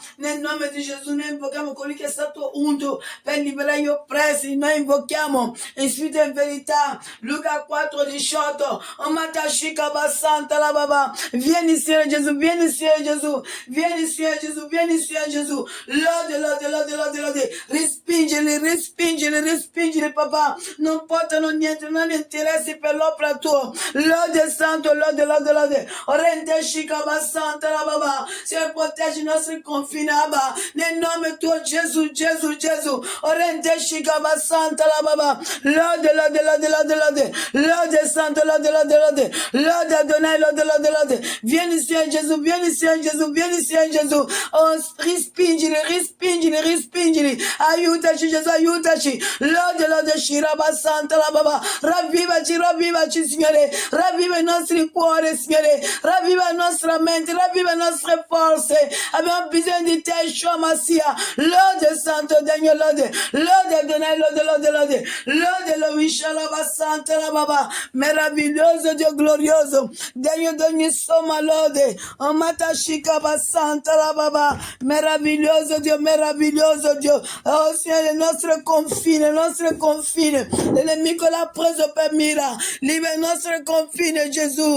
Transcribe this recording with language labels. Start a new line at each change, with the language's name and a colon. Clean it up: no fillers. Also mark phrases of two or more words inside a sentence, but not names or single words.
Italian: Nel nome di Gesù noi invochiamo colui che è stato unto per liberare gli oppressi. Noi invochiamo in spirito e in verità. Luca 4:18. Omatashika basanta la baba. Vieni, Signore Gesù, vieni, Signore Gesù, vieni, Signore Gesù, vieni, Signore Gesù. Lode, lode, lode, lode, lode. Respingili, respingili, respingili, papà. Non portano niente, non interessi per l'opera tua. Lode santo, lode, lode, lode. Rende shika basanta la baba. Signore, proteggi i nostri confini, Abba. Nel nome tuo, Gesù, Gesù, Gesù. Rende shika basanta la baba. Lode, lode, lode, lode, lode. Lode santo, lode, lode, lode. Lode Adonai, lode, lode, lode. Vieni, Signore Gesù, vieni, Signore Gesù, vieni, Signore Gesù. Oh, respingili, respingili, respingili. Aiutaci, Gesù, aiutaci. Lode, lode, shiraba santa la baba. Ravvivaci, ravvivaci, Signore. Ravviva i nostri cuori, Signore. Ravviva la nostra mente, ravviva le nostre forze. Abbiamo bisogno di te, Yeshua Massia. Lode santo, degno, lode. Lode Adonai, lode, lode, lode. Lode, lo Shalaba santa la baba. Meraviglioso Dio glorioso. Degno d'ogni somma lode. Oh, matashika basanta la baba. Meraviglioso Dio, meraviglioso Dio. Oh Signore, il nostro confine. Il nemico l'ha preso per mira. Libera il nostro confine, Gesù.